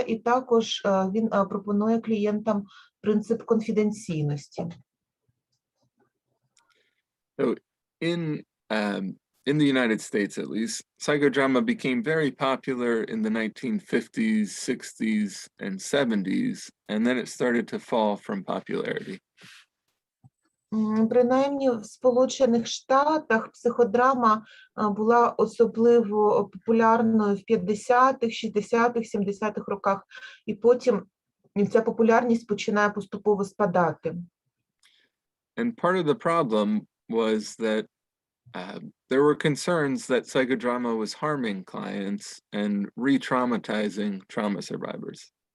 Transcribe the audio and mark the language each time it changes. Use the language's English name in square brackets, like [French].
[Ukrainian] І також він пропонує клієнтам принцип конфіденційності. [English] So in the United States, at least, psychodrama became very popular in the 1950s, 60s, and 70s, and then it started to fall from popularity. [Ukrainian] Принаймні в Сполучених Штатах психодрама була особливо популярною в 50-х, 60-х, 70-х роках, і потім ця популярність починає поступово спадати. [English] And part of the problem was that there were concerns that psychodrama was harming clients and re-traumatizing trauma survivors.